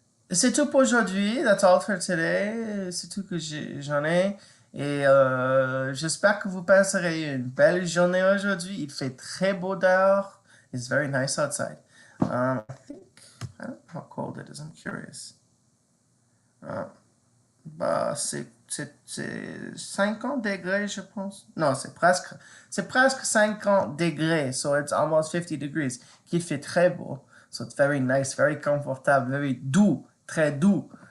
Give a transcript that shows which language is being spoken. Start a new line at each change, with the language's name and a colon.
French: C'est tout pour aujourd'hui.
English: That's all for today.
French: C'est tout que j'en ai. Et j'espère que vous passerez une belle journée aujourd'hui. Il fait très beau dehors.
English: It's very nice outside. I don't know how cold it is. I'm curious.
French: Bah, c'est 50 degrés, je pense. Non, c'est presque 50 degrés.
English: So it's almost 50 degrees.
French: Qu'il fait très beau.
English: So it's very nice, very confortable, very doux,
French: très doux.